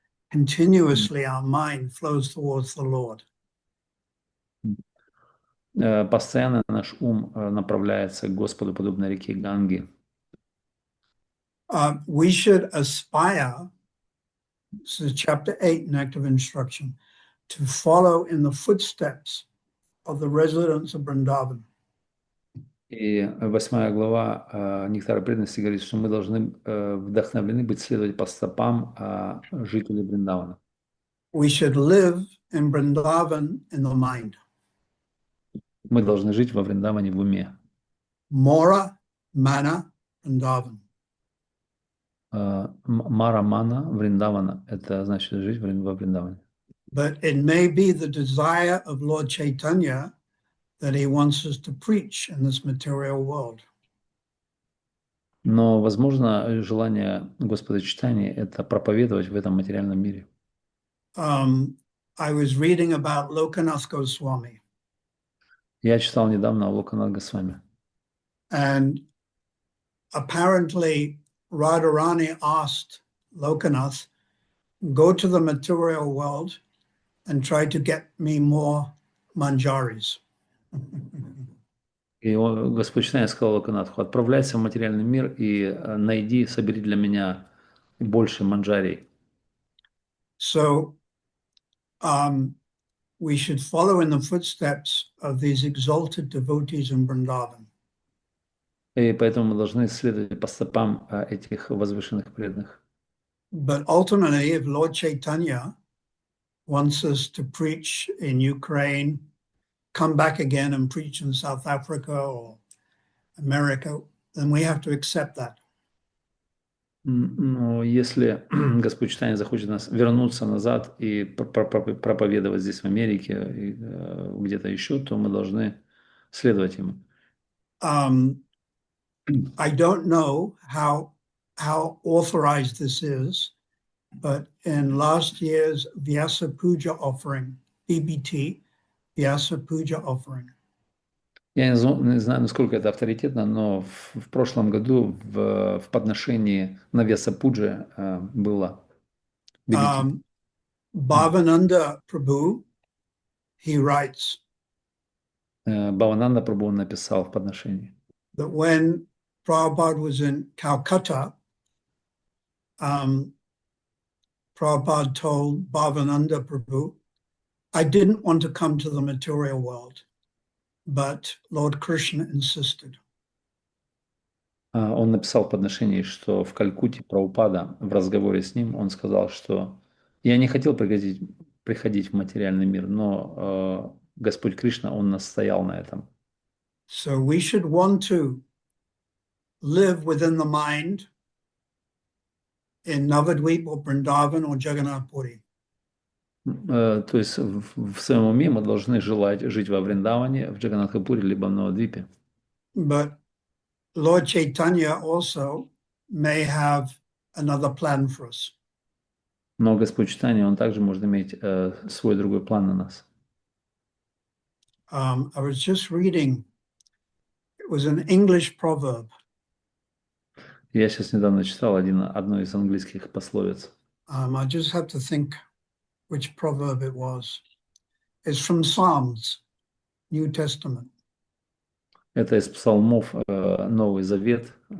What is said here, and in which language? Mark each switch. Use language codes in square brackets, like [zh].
[en] Continuously our mind flows towards the Lord. [ru] Постоянно наш ум направляется к Господу, подобно реке Ганги. [en] We should aspire, this is chapter 8 in Active Instruction, to follow in the footsteps of the residents of Vrindavan. [ru] И 8 глава Нектара преданности говорит, что мы должны вдохновлены быть следовать по стопам жителей Вриндавана. [en] We should live in Vrindavan in the mind. [ru] Мы должны жить во Вриндаване в уме. [en] Mora, Mana, Vrindavan. [ru] Мара Мана Вриндавана, это значит жить во Вриндаване. [en] But it may be the desire of Lord Chaitanya that he wants us to preach in this material world. [ru] Но, возможно, желание Господа Чайтаньи – это проповедовать в этом материальном мире. [en] I was reading about Lokanath Goswami. [ru] Я читал недавно о Локанат Госвами. [en] And apparently Radharani asked Lokanath, go to the material world and try to get me more manjaris. [ru] И Господь Чайтанья сказал Локанатху: отправляйся в материальный мир и найди, собери для меня больше манджарий. [en] So we should follow in the footsteps of these exalted devotees in Vrindavan. [ru] И поэтому мы должны следовать по стопам этих возвышенных преданных. [en] But ultimately, if Lord Chaitanya wants us to preach in Ukraine, come back again and preach in South Africa or America, then we have to accept that. [ru] Но если Господь Чайтанья захочет нас вернуться назад и проповедовать здесь в Америке и где-то еще, то мы должны следовать ему. [en] I don't know how authorized this is, but in last year's Vyasa Puja offering, BBT, Vyasa Puja offering. [ru] Я не знаю, насколько это авторитетно, но в прошлом году в подношении на Vyasa Puja было BBT. [en] Bhavananda Prabhu, he writes [ru] Бхавананда Прабху написал в подношении, [en] that when Prabhupada was in Calcutta, Prabhupada told Bhavananda Prabhu, I didn't want to come to the material world, but Lord Krishna insisted. [ru] Он написал в подношении, что в Калькутте Прабхупада в разговоре с ним, он сказал, что я не хотел приходить в материальный мир, но Господь Кришна, он настоял на этом. [en] So we should want to live within the mind in Navadvip or Vrindavan or Jagannath Puri. [ru] То есть в своем уме мы должны желать жить во Вриндаване, в Джаганнатхапуре, либо в Навадвипе. [en] But Lord Chaitanya also may have another plan for us. [ru] Но Господь Чайтанья, он также может иметь свой другой план на нас. [en] I was just reading, it was an English proverb. [ru] Я сейчас недавно читал одну из английских пословиц. [en] I just have to think which proverb it was. It's from Psalms, New Testament. [ru] Это из псалмов Новый Завет.